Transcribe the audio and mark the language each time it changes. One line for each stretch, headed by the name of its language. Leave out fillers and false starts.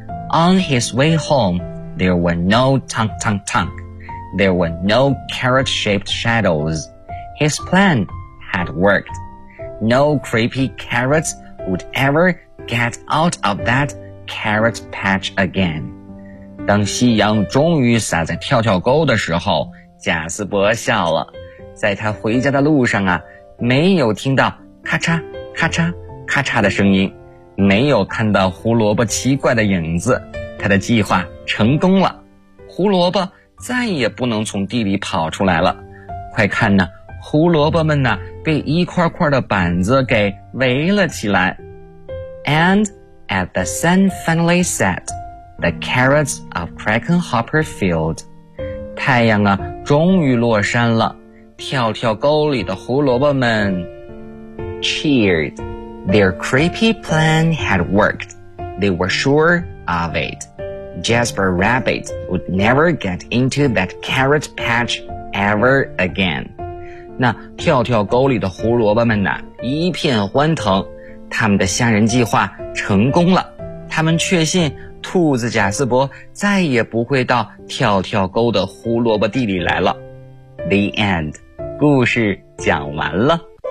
English: On his way home, there were no tunk tunk tunk. There were no carrot-shaped shadows. His plan had worked. No creepy carrots would ever get out of that carrot patch again.
Chinese: 当夕阳终于洒在跳跳沟的时候，贾斯伯笑了。在他回家的路上啊，没有听到咔嚓咔嚓咔嚓的声音，没有看到胡萝卜奇怪的影子，他的计划成功了。胡萝卜再也不能从地里跑出来了。快看呢，胡萝卜们呢，被一块块的板子给围了起来。
English: And at the sun finally set,The carrots of Krakenhopper Field.
Chinese: 太阳啊，终于落山了。跳跳沟里的胡萝卜们
English: cheered. Their creepy plan had worked. They were sure of it. Jasper Rabbit would never get into that carrot patch ever again.
Chinese: 那跳跳沟里的胡萝卜们呢，一片欢腾，他们的吓人计划成功了。他们确信兔子贾斯伯再也不会到跳跳沟的胡萝卜地里来了。
English: The end，
Chinese: 故事讲完了。